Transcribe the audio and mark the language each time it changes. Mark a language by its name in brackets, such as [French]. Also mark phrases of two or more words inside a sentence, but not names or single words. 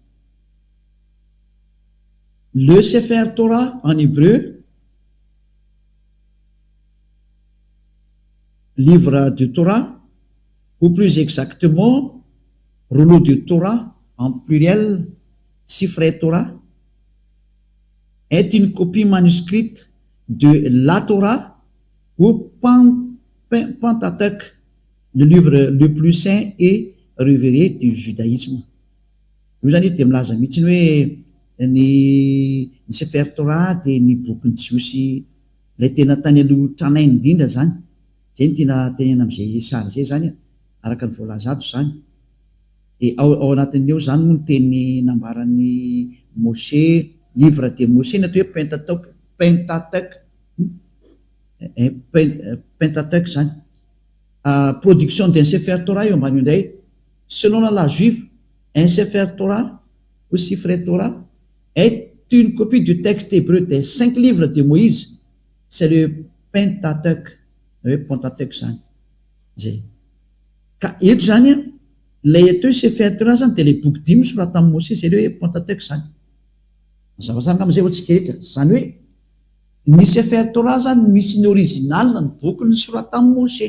[French] Le Sefer Torah en hébreu, livre de Torah, ou plus exactement rouleau de Torah en pluriel, Sifrei Torah, est une copie manuscrite de la Torah ou Pentateuch, le livre le plus saint et révéré du judaïsme. [Malagasy] Io zany de milaza mihitsy ny hoe ny Sefer Torah de ny bokin'ny Jiosy lay tena tany aloha tranainy indrindra zany. Zay ny tena tenena am'izay sary zay zany araka ny voalazato zany. De ao anatin'io zany no teny nambaran'ny Moshe, [French] livre de Moshe [Malagasy] na hoe Pentateuch zany. [French] Production d'un Sefer Torah [Malagasy] io ambany indray. [French] Selon la loi juive, un Sefer Torah ou Sifrei Torah est une copie du texte hébreu des 5 livres de Moïse. C'est le Pentateuch. Le Pentateuch [Malagasy] zany. Zay. Ka eto zany lay eto hoe Sefer Torah zany de le boky 5 sorata amin'ny Moshe, zay le hoe Pentateuch zany. Zavazany am'izay ohatsika rehetra. Zany hoe ny Sefer Torah zany misy ny original ny boky ny sorata amin'ny Moshe.